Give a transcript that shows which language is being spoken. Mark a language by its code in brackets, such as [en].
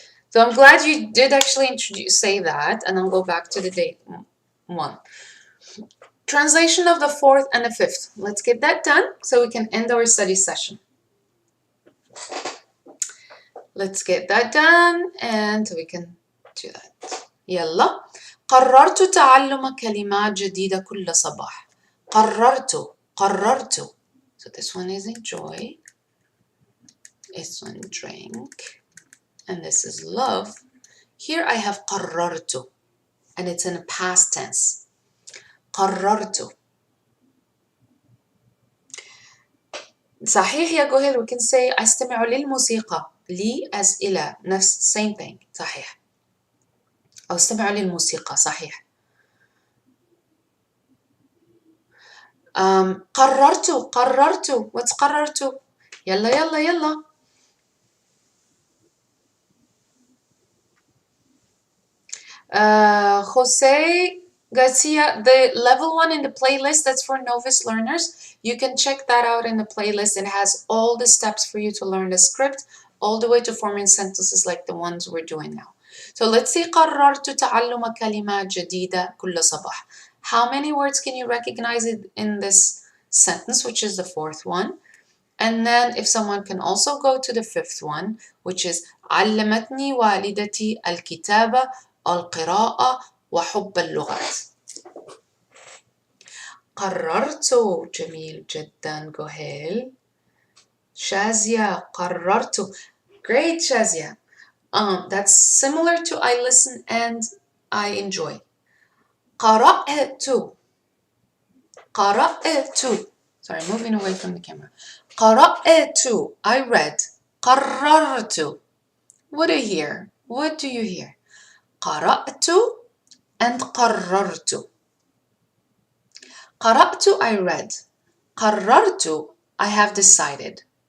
[en] So I'm glad you did actually say that, and I'll go back to the day one. Translation of the fourth and the fifth. Let's get that done so we can end our study session. Let's get that done and we can do that. [ar] يلا. قررت تعلم كلمات جديدة كل صباح. [en] قررت. So this one is enjoy. This one drink. And this is love. Here I have قررت. And it's in a past tense. قررت. [ar] صحيح يا جوهل, [en] we can say [ar] أستمع للموسيقى. [en] لي as إلى, نفس same thing. [ar] صحيح. أو استمع للموسيقى. صحيح. قررت. What's قررت? يلا. [en] Jose Garcia, the level 1 in the playlist, that's for novice learners. You can check that out in the playlist. It has all the steps for you to learn the script, all the way to forming sentences like the ones we're doing now. So let's see. [ar] قررت تعلم كلمات جديدة كل صباح. [en] How many words can you recognize it in this sentence, which is the fourth one? And then if someone can also go to the fifth one, which is [ar] علمتني والدتي الكتابة القراءة وحب اللغات. قررت. جميل جدا جوهيل. شازية قررت. [en] Great, [ar] Shazia. [en] That's similar to I listen and I enjoy. [ar] قرأت. [en] Sorry, moving away from the camera. قرأت. I read. قررت. What do you hear? What do you hear? [ar] قرأت and قررت. [en] قرأت, I read. قررت, I have decided.